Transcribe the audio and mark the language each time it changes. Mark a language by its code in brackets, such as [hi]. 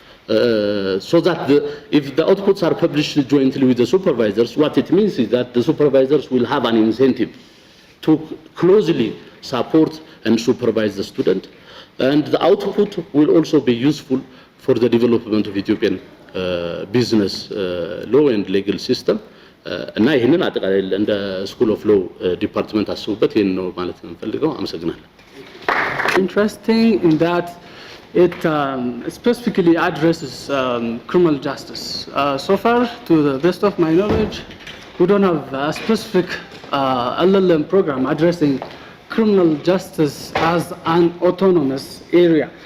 [en] So that if the outputs are published jointly with the supervisors, what it means is that the supervisors will have an incentive to closely support and supervise the student, and the output will also be useful for the development of Ethiopian business law and legal system. [am] እና ይህንን አጠቃላይ እንደ ስኩል ኦፍ ሎው ዲፓርትመንት አስቡበት። ይህን ነው ማለት የምፈልገው። አመሰግናለሁ። [en] Interesting in that it specifically addresses criminal justice. So far, to the best of my knowledge, we don't have a specific LLM program addressing criminal justice as an autonomous area.